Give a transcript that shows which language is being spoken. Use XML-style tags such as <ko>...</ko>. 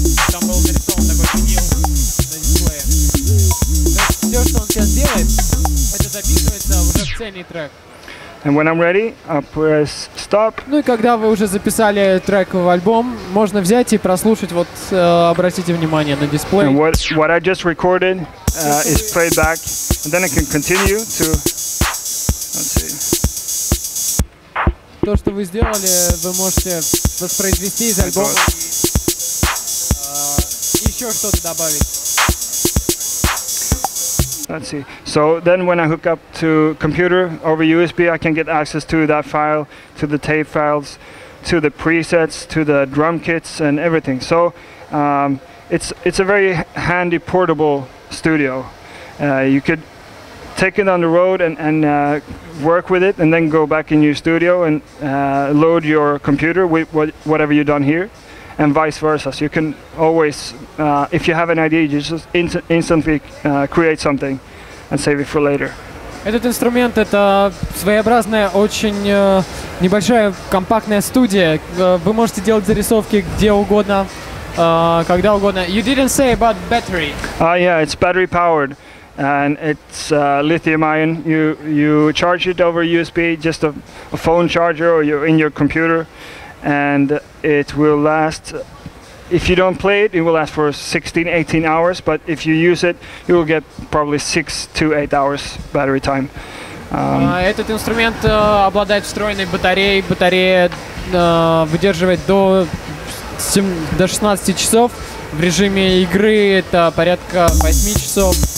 <ru>Там был нарисован такой винил на дисплее. Все, что он сейчас делает, это записывается уже в цельный трек.</ru> <en>And when I'm ready, I press stop.</en> <ru>Ну и когда вы уже записали трек в альбом, можно взять и прослушать. Вот обратите внимание на дисплей.</ru> <en>And what I just recorded is played back, and then I can continue to. Let's see.</en> <ru>То, что вы сделали, вы можете воспроизвести из альбома и еще что-то добавить.</ru> <en>Let's see. So then when I hook up to computer over USB, I can get access to that file, to the tape files, to the presets, to the drum kits and everything. So it's a very handy portable studio. You could take it on the road and work with it, and then go back in your studio and load your computer with whatever you've done here, and vice versa. So you can always, if you have an idea, you just instantly create something and save it for later.</en> <ru>Этот инструмент — это своеобразная, очень небольшая компактная студия. Вы можете делать зарисовки где угодно, когда угодно.</ru> <en>You didn't say about battery. Yeah, it's battery powered. And it's lithium ion. You charge it over USB, just a phone charger, or you're in your computer, and it will last. If you don't play it, it will last for 16-18 hours. But if you use it, you will get probably 6 to 8 hours battery time.</en> <ru>Этот инструмент обладает встроенной батареей. Батарея выдерживает до 16 часов. В режиме игры это порядка 8 часов.</ru>